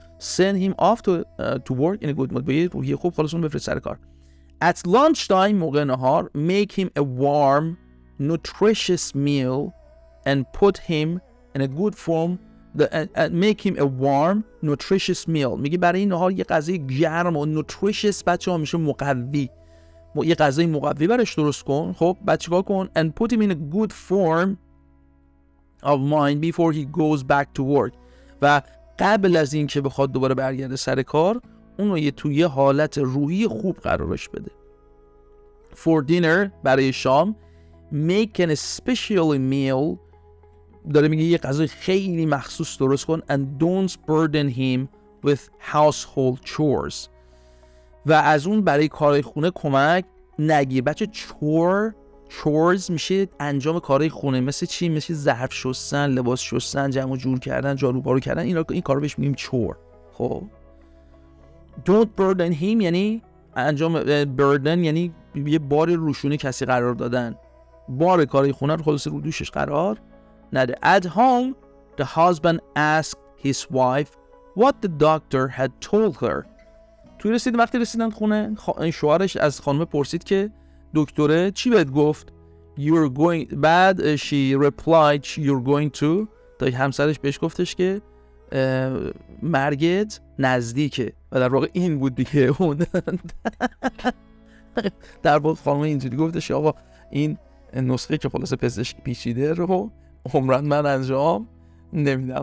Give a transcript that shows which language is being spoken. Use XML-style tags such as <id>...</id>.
<en>send him off to work in a good mood.</en> <fa>به روحیه خوب خلاص اون بفرست سر کار.</fa> <en>At lunchtime</en> <fa>موقع نهار</fa> <en>make him a warm nutritious meal and put him in a good form. Make him a warm nutritious meal.</en> <fa>میگه برای این نهار یه غذای گرم و nutritious بچه‌ها میشه مقوی. یه غذای مقوی براش درست کن. خب بعد چیکار کن؟</fa> <en>And put him in a good form of mind before he goes back to work.</en> <fa>و قبل از این که بخواد دوباره برگرده سر کار اون رو توی حالت روحی خوب قرارش بده.</fa> <en>For dinner</en> <fa>برای شام</fa> <en>make an special meal.</en> <fa>داره میگه یه غذای خیلی مخصوص درست کن.</fa> <en>And don't burden him with household chores.</en> <fa>و از اون برای کارهای خونه کمک نگیر. بچه chores میشه انجام کارهای خونه. مثل چی؟ مثل ظرف شستن، لباس شستن، جمع و جور کردن، جارو پارو کردن. این کارو بهش میگیم chore. خب</fa> <en>don't burden him</en> <fa>یعنی انجام burden یعنی یه بار روشونه کسی قرار دادن. بار کارهای خونه رو خلاص رو دوشش قرار نده.</fa> <en>At home the husband asked his wife what the doctor had told her.</en> <fa>وقتی رسیدن خونه شوهرش از خانم پرسید که دکتره چی بهت گفت؟</fa> <en>You're going.</en> <fa>بعد</fa> <en>she replied you're going to.</en> <fa>تا همسرش بهش گفتش که مرگت نزدیکه. و در واقع این بود دیگه. اون در واقع خانم اینجوری گفتش آقا این نسخه که خلاص پزشک پیچیده رو عمرن من انجام نمیدم.</fa>